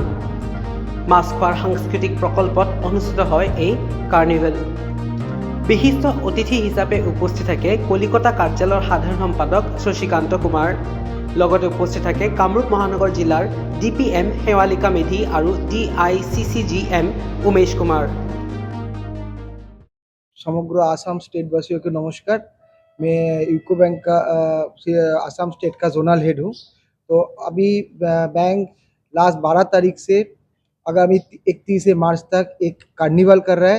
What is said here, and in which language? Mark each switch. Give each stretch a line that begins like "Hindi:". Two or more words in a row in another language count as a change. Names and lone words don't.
Assamese: মাছখোৱাৰ সাংস্কৃতিক প্ৰকল্পত অনুষ্ঠিত হয় এই কাৰ্নিভেল। বিশিষ্ট অতিথি হিচাপে উপস্থিত থাকে কলিকতা কাৰ্যালয়ৰ সাধাৰণ সম্পাদক শশীকান্ত কুমাৰ। লগতে উপস্থিত থাকে কামৰূপ মহানগৰ জিলাৰ DPM শেৱালিকা মেধি আৰু DICCGM উমেশ কুমাर।
Hindi: समग्र आसाम स्टेट वासियों को नमस्कार। मैं यूको बैंक का आसाम स्टेट का जोनल हेड हूँ। तो अभी बैंक लास्ट 12 तारीख से आगामी 31 मार्च तक एक कार्निवल कर रहा है।